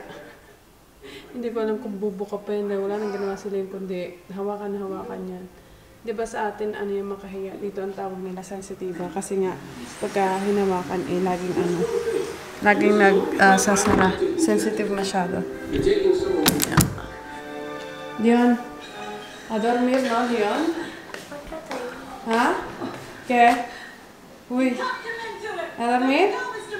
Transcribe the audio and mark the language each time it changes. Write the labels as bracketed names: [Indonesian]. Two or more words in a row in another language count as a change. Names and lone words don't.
[Filipino] Hindi ko alam kung bubuka pa yun dahil wala nang ginawa sila yun, kundi hawakan yan. Di ba sa atin, ano yung makahiya? Dito ang tawag nila, sensitiva. Kasi nga, pagka hinawakan, eh, laging nagsasara. Sensitive masyado. [Spanish] Yeah. Dion, a dormir, no, Dion? Ha? ¿Qué? Uy, a dormir?